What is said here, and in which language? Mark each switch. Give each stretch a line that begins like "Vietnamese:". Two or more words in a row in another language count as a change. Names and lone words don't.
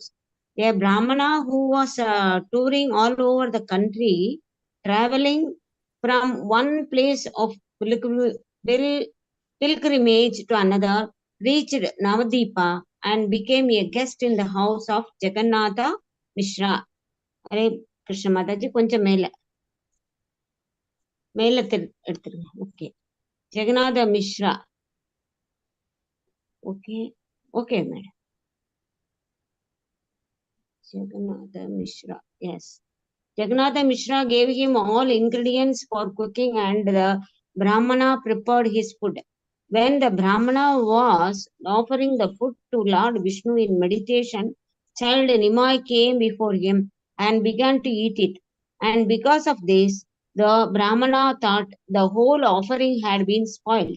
English: A Brahmana who was touring all over the country, traveling from one place of pilgrimage to another, reached Navadipa and became a guest in the house of Jagannatha Mishra. Hare Krishna Mataji,
Tamil: கொஞ்சம் மேல எடுத்துருங்க. ஓகே,
English: Jagannatha Mishra. Okay, okay, madam. Jagannatha Mishra, yes. Jagannatha Mishra gave him all ingredients for cooking and the Brahmana prepared his food. When the Brahmana was offering the food to Lord Vishnu in meditation, child Nimai came before him and began to eat it. And because of this, the Brahmana thought the whole offering had been spoiled.